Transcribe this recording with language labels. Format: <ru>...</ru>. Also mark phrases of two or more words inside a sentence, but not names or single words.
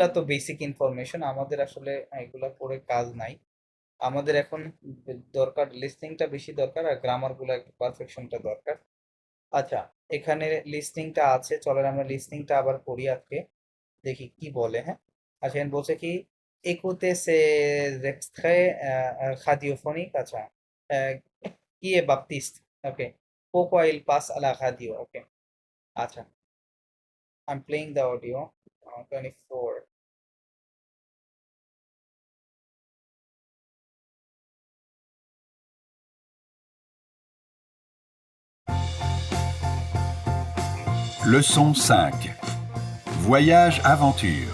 <bn>এগুলা তো বেসিক ইনফরমেশন, আমাদের আসলে এগুলা পড়ে কাজ নাই। আমাদের এখন দরকার লিসনিংটা বেশি দরকার, আর গ্রামার গুলো একটু পারফেকশনটা দরকার। আচ্ছা, এখানে লিসনিংটা আছে, চলেন আমরা লিসনিংটা আবার পড়ি আজকে, দেখি কি বলে, হ্যাঁ। আচ্ছা, এখানে বলছে কি,</bn> <fr>écoutez ces extraits radiophoniques,</fr> <bn>আচ্ছা, আহ,</bn> <fr>qui est Baptiste, ok, pourquoi il passe à la radio,</fr> <bn>ok, আচ্ছা,</bn> <en>I'm playing the audio, 24.</en> <fr>Leçon 5. Voyage aventure.</fr>